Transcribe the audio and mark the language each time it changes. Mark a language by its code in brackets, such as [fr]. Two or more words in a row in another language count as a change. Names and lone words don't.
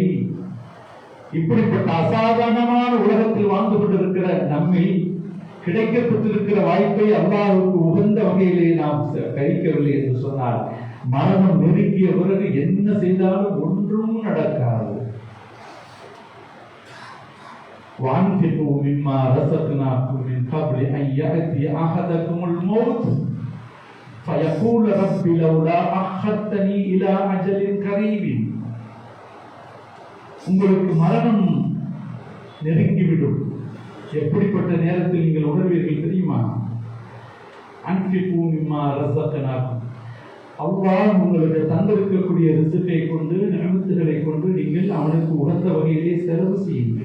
[ta] இப்படிப்பட்ட அசாதாரணமான உலகத்தில் வாழ்ந்து கொண்டிருக்கிற நம்மில் கிடைக்கப்பட்டிருக்கிற வாய்ப்பை அல்லாஹ்வுக்கு உகந்த வகையிலே நாம் கழிக்கவில்லை என்று சொன்னால் மரணம் நெருங்கிய பிறகு என்ன செய்தாலும் ஒன்றும் நடக்காது. [ar] وَأَنْفِقُوا مِمَّا رَزَقْنَاكُمْ مِنْ قَبْلِ أَنْ يَأْتِيَ أَحَدَكُمُ الْمَوْتُ فَيَقُولَ رَبِّ لَوْلَا أَخَّرْتَنِي إِلَى أَجَلٍ قَرِيبٍ. [ta] உங்களுக்கு மரணம் நெருங்கிவிடும். எப்படிப்பட்ட நேரத்தில் நீங்கள் உணர்வீர்கள் தெரியுமா? [ar] أنفقوا مما رزقناكم, [ta] அல்லாஹ் உங்களுக்கு தந்திருக்கக்கூடிய ரிஸ்கை கொண்டு நியமத்துகளை கொண்டு நீங்கள் அவனுக்கு உகந்த வகையிலே செலவு செய்யுங்கள்.